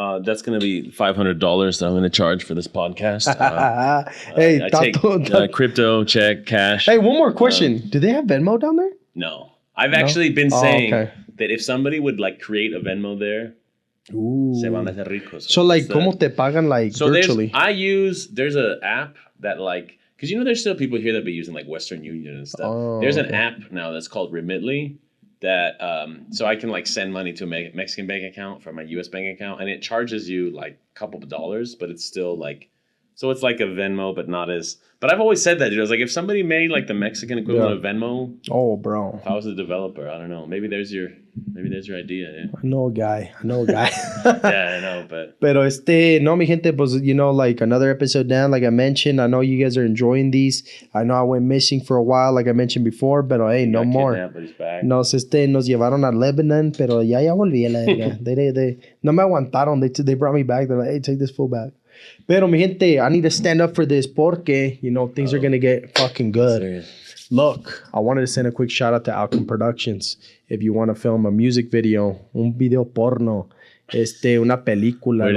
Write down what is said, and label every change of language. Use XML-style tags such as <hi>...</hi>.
<en>that's going to be $500 that I'm going to charge for this podcast. Hey, I take crypto, check, cash. Hey, one more question. Do they have Venmo down there? No. I've actually been saying that if somebody would like create a Venmo there,</en> <es>se van a hacer ricos.</es> <en>So like,</en> <es>¿cómo te pagan</es> <en>like virtually? There's an app that like, because you know there's still people here that be using like Western Union and stuff. There's an app now that's called Remitly that so I can like send money to a Mexican bank account from my US bank account, and it charges you like a couple of dollars, but it's still like, so it's like a Venmo, but not as. But I've always said that, dude. I was like, if somebody made like the Mexican equivalent of Venmo. Oh, bro. If I was a developer, I don't know. Maybe there's your idea. Yeah. I know a guy. Yeah, I know, but.</en> <es>Pero no, mi gente, pues,</es> <en>you know, like another episode down, like I mentioned. I know you guys are enjoying these. I know I went missing for a while, like I mentioned before, but hey, no more.</en> <es>Nos llevaron a Lebanon, pero ya volví a la verga. They no me aguantaron.</es> <en>They brought me back. They're like, hey, take this fool back.</en> <es>Pero, mi gente,</es> <en>I need to stand up for this porque, you know, things are going to get fucking good. Serious. Look, I wanted to send a quick shout out to Outcome Productions. If you want to film a music video,</en> <es>un video porno, una película.</es>